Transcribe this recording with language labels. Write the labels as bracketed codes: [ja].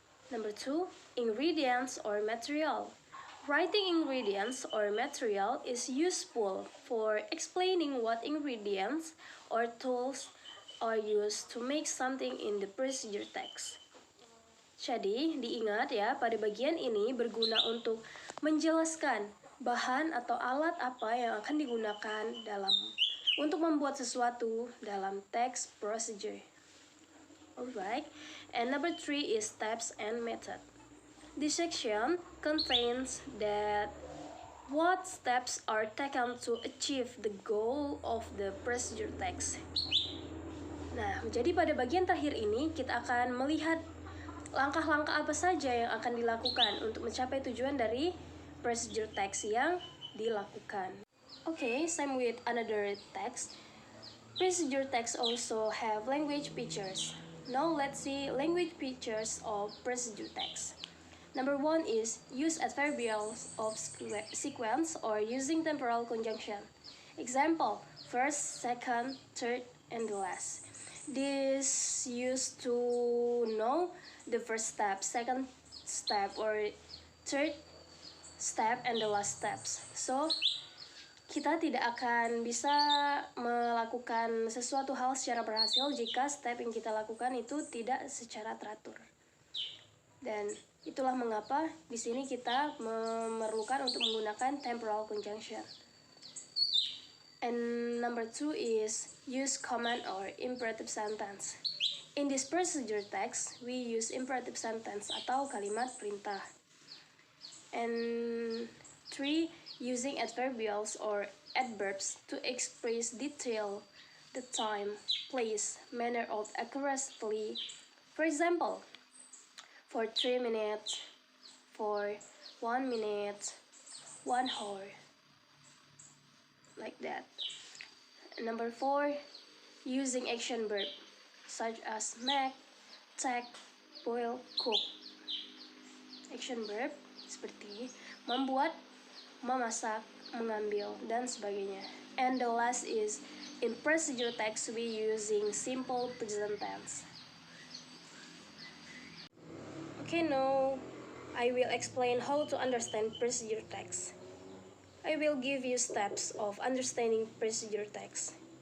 [en] Number 2, ingredients or material. Writing ingredients or material is useful for explaining what ingredients or tools are used to make something in the procedure text. [id] Jadi, diingat ya, pada bagian ini berguna untuk menjelaskan bahan atau alat apa yang akan digunakan untuk membuat sesuatu dalam text procedure. [en] Alright, and number 3 is steps and method. This section contains that what steps are taken to achieve the goal of the procedure text. [id] Nah, jadi pada bagian terakhir ini kita akan melihat langkah-langkah apa saja yang akan dilakukan untuk mencapai tujuan dari procedure text yang dilakukan. [en] Okay, same with another text. Procedure text also have language features. Now let's see language features of procedure text. Number 1 is use adverbials of sequence or using temporal conjunction. Example, first, second, third, and the last. This used to know the first step, second step, or third step, and the last steps. [id] So, kita tidak akan bisa melakukan sesuatu hal secara berhasil jika step yang kita lakukan itu tidak secara teratur. Dan itulah mengapa di sini kita memerlukan untuk menggunakan temporal conjunction. [en] And number 2 is use command or imperative sentence. In this procedure text, we use imperative sentence [id] atau kalimat perintah. [en] And 3, using adverbials or adverbs to express detail, the time, place, manner of accuracy. For example, for 3 minutes, for 1 minute, 1 hour, like that. Number 4, using action verb such as make, take, boil, cook. [id] Action verb seperti membuat, memasak, mengambil, dan sebagainya. [en] And the last is in procedure text we using simple present tense. Okay, now I will explain how to understand procedure text. I will give you steps of understanding procedure text.